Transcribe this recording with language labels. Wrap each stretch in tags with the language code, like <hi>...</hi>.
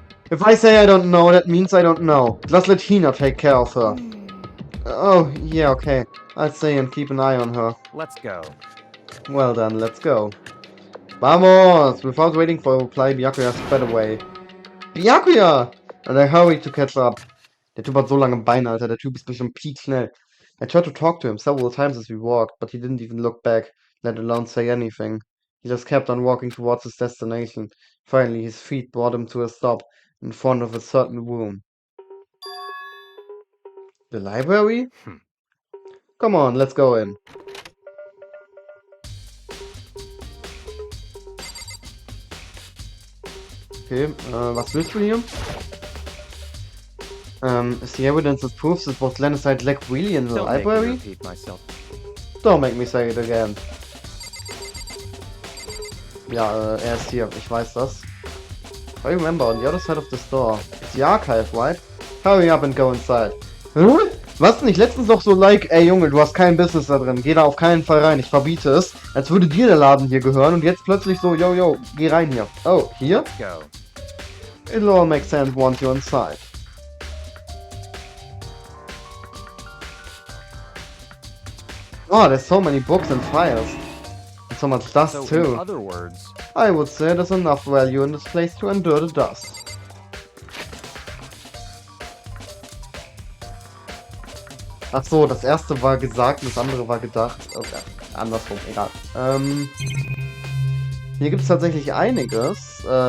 <en>if I say I don't know, that means I don't know. Just let Hina take care of her. Oh, yeah, okay. I'll stay and keep an eye on her. Let's go. Well then, let's go. Vamos! Without waiting for a reply, Byakuya sped away. Byakuya! And I hurried to catch up.</en> <de>Der Typ hat so lange Beine, Alter. Der Typ ist bestimmt piekschnell.</de> <en>I tried to talk to him several times as we walked, but he didn't even look back, let alone say anything. He just kept on walking towards his destination. Finally, his feet brought him to a stop in front of a certain room. The library? Come on, let's go in.</en> <de>Okay, was willst du hier?</de> <en>Is the evidence that proves it was Genocide Leg really in the Don't make me library? repeat myself. Don't make me say it again.</en> <de>Ja, er ist hier, ich weiß das.</de> <en>I remember, on the other side of the store. It's the archive, right? Hurry up and go inside. Hä?</en> <de>Was nicht letztens noch so like, ey Junge, du hast kein Business da drin, geh da auf keinen Fall rein, ich verbiete es. Als würde dir der Laden hier gehören und jetzt plötzlich so, yo, geh rein hier. Oh, hier?</de> <en>Let's go. It'll all make sense once you're inside. Oh, there's so many books and files. And so much dust So, too. in other words, I would say there's enough value in this place to endure the dust.</en> <de>Ach so, das erste war gesagt, das andere war gedacht. Okay, andersrum, egal. Hier gibt es tatsächlich einiges.</de>